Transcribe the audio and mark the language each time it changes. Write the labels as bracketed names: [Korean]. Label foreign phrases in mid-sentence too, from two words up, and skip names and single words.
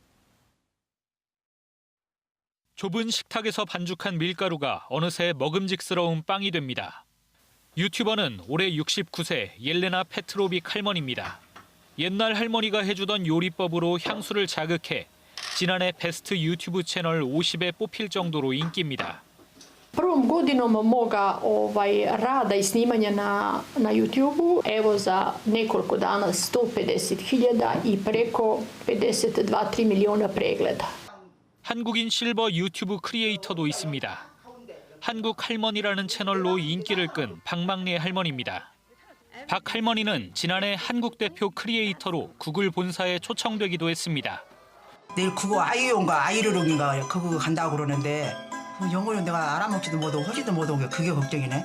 [Korean] 좁은 식탁에서 반죽한 밀가루가 어느새 먹음직스러운 빵이 됩니다. 유튜버는 올해 69세 옐레나 페트로빅 할머니입니다. 옛날 할머니가 해주던 요리법으로 향수를 자극해 지난해 베스트 유튜브 채널 50에 뽑힐 정도로 인기입니다. [Serbian] Prvom godinom moga rada i snimanja na YouTubeu, evo za nekoliko dana 150.000 i preko 52-3 miliona pregleda. [Korean] 한국인 실버 유튜브 크리에이터도 있습니다. 한국 할머니라는 채널로 인기를 끈 박막래 할머니입니다. 박 할머니는 지난해 한국 대표 크리에이터로 구글 본사에 초청되기도 했습니다. 내일 그거 아이용가 아이르롱인가 그거 간다고 그러는데 영어는 내가 알아먹지도 못하고 하지도 못한 게 그게 걱정이네.